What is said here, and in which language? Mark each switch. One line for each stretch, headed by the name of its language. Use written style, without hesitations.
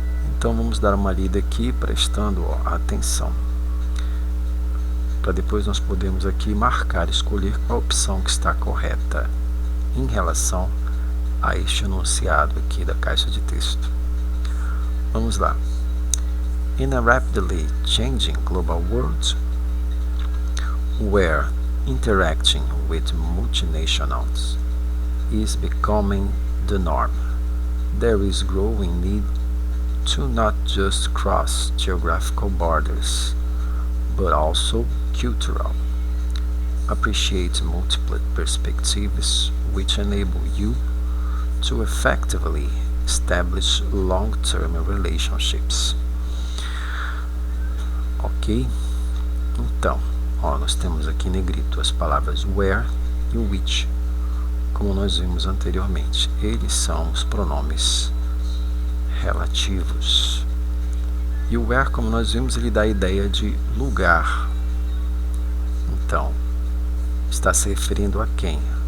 Portuguese: Então vamos dar uma lida aqui prestando atenção, para depois nós podermos aqui marcar, escolher qual opção que está correta em relação a este enunciado aqui da caixa de texto. Vamos lá.
English: In a rapidly changing global world, where interacting with multinationals is becoming the norm, there is growing need to not just cross geographical borders, but also cultural. Appreciate multiple perspectives which enable you to effectively establish long-term relationships. Ok?
Portuguese: Então, nós temos aqui em negrito as palavras where e which, como nós vimos anteriormente. Eles são os pronomes relativos. E o where, como nós vimos, ele dá a ideia de lugar. Então, está se referindo a quem?